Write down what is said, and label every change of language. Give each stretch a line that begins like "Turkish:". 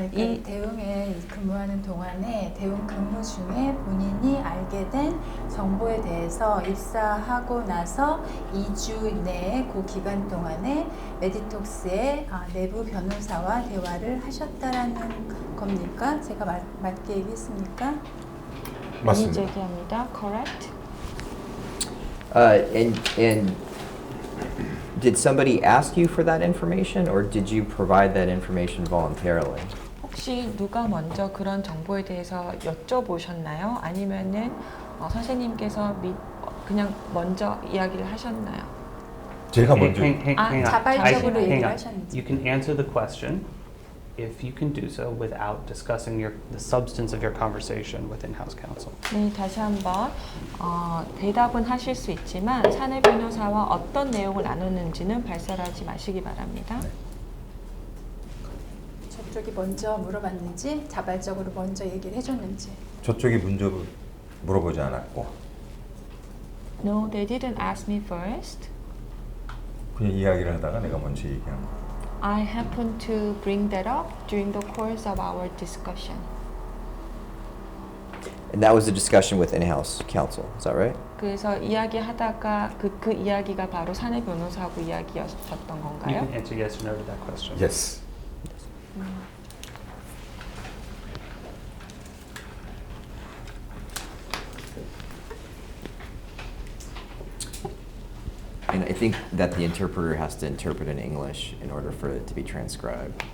Korean: 이 대웅에 근무하는 동안에 대웅 근무 중에 본인이 알게 된 정보에 대해서 입사하고 나서 2주 내에 그 기간 동안에 메디톡스의 내부 변호사와 대화를 하셨다라는 겁니까? 제가 맞게 얘기했습니까? 맞습니다. 얘기합니다.
English: Correct? And did somebody ask you for that information, or did you provide that information voluntarily?
Korean: 혹시 누가 먼저 그런 정보에 대해서 여쭤보셨나요? 아니면은 선생님께서 그냥 먼저 이야기를 하셨나요? 제가 먼저
English: Hang on.
Korean: 자발적으로
English: Hang
Korean: 얘기를
English: on.
Korean: 하셨는지.
English: You can answer the question if you can do so without discussing the substance of your conversation with in-house counsel.
Korean: 네, 다시 한번 대답은 하실 수 있지만 사내 변호사와 어떤 내용을 나누는지는 발설하지 마시기 바랍니다. 저쪽이 먼저 물어봤는지 자발적으로 먼저 얘기를 해줬는지. 저쪽이 먼저 물어보지 않았고
English: No, they didn't ask me first.
Korean: 그냥 이야기를 하다가 내가 먼저 얘기한 거.
English: I happened to bring that up during the course of our discussion. And that was a discussion with in-house counsel. Is that right?
Korean: 그래서 이야기하다가 그 이야기가 바로 사내 변호사하고 이야기였었던
English: You
Korean: 건가요?
English: can answer yes or no to that question. Yes. And I think that the interpreter has to interpret in English in order for it to be transcribed.